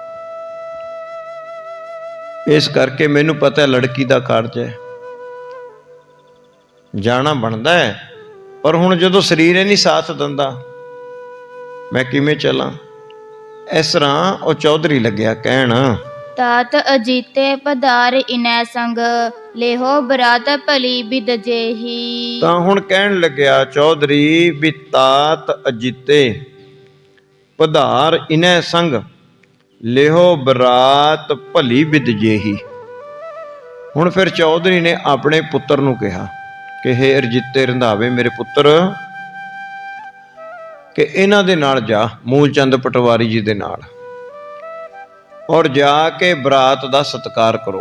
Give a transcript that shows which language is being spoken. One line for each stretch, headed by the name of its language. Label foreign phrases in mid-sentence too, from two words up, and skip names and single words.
Punjabi: ਇਸ ਕਰਕੇ ਮੈਨੂੰ ਪਤਾ ਲੜਕੀ ਦਾ ਕਾਰਜ ਹੈ, ਜਾਣਾ ਬਣਦਾ ਹੈ, ਪਰ ਹੁਣ ਜਦੋਂ ਸਰੀਰ ਹੀ ਨਹੀਂ ਸਾਥ ਦਿੰਦਾ ਮੈਂ ਕਿਵੇਂ ਚੱਲਾਂ। ਇਸ ਤਰ੍ਹਾਂ ਉਹ ਚੌਧਰੀ ਲੱਗਿਆ ਕਹਿਣ,
Hindi: तात अजीते पधार इनै संग, लेहो बरात भली बिद जेही।
Punjabi: ਤਾਂ ਹੁਣ ਕਹਿਣ ਲੱਗਿਆ ਚੌਧਰੀ ਵੀ
Hindi: तात अजीते पधार इनै संग लिहो बरात भली बिद जेही।
Punjabi: ਹੁਣ ਫਿਰ ਚੌਧਰੀ ਨੇ ਆਪਣੇ ਪੁੱਤਰ ਨੂੰ ਕਿਹਾ ਕਿ ਹੇ ਅਰਜਿੱਤੇ ਰੰਧਾਵੇ ਮੇਰੇ ਪੁੱਤਰ, ਕਿ ਇਹਨਾਂ ਦੇ ਨਾਲ ਜਾ, ਮੂਲ ਚੰਦ ਪਟਵਾਰੀ ਜੀ ਦੇ ਨਾਲ, ਔਰ ਜਾ ਕੇ ਬਰਾਤ ਦਾ ਸਤਿਕਾਰ ਕਰੋ।